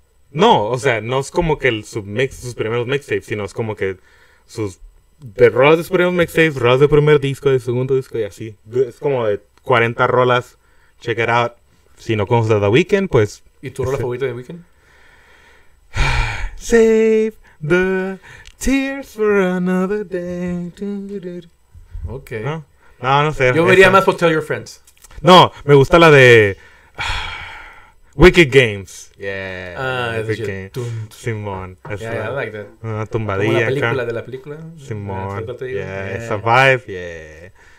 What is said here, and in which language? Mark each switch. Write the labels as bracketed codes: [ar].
[es] No, o sea, no es como que sus primeros mixtapes, sino es como que sus de rolas de sus primeros mixtapes, rolas de primer disco, de segundo disco y así. Es como de 40 rolas. Check it out. Si no conoces The Weeknd, pues. ¿Y tu rola favorita de The Weeknd? [en] Save the Tears for another day. Ok. [es] No sé. Yo vería más por Tell Your Friends. No, me gusta la de Wicked Games. Yeah. Simón. [en] Yeah, I like that. [es] Una tumbadilla. Como la película de la película. Simón. Yeah, esa vibe. Yeah.